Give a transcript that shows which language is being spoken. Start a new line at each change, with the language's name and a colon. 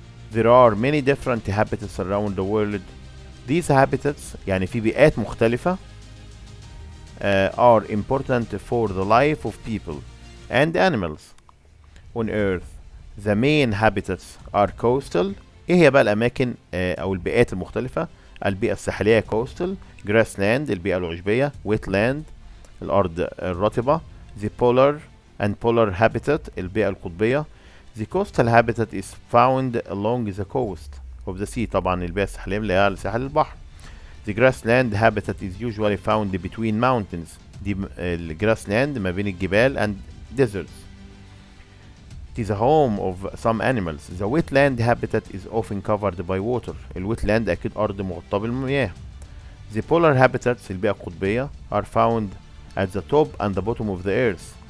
English: There are many different habitats around the world. These habitats
Arabic: يعني في بيئات مختلفة
English: are important for the life of people and animals on earth. The main habitats are coastal.
Arabic: ايه هي بقى الاماكن او البيئات المختلفة؟ البيئة الساحلية coastal, grassland البيئة العشبية, wetland الارض الرطبة,
English: the polar and polar habitat
Arabic: البيئة القطبية.
English: The coastal habitat is found along the coast of the sea.
Arabic: طبعا البيئة الساحلية اللي هي على ساحل البحر.
English: The grassland habitat is usually found between mountains.
Arabic: دي الجراسلاند ما بين الجبال
English: and deserts. It is a home of some animals. The wetland habitat is often covered by water.
Arabic: الويتلاند أكيد أرض مغطاة بالمياه.
English: The polar habitats
Arabic: البيئة القطبية
English: are found at the top and the bottom of the earth.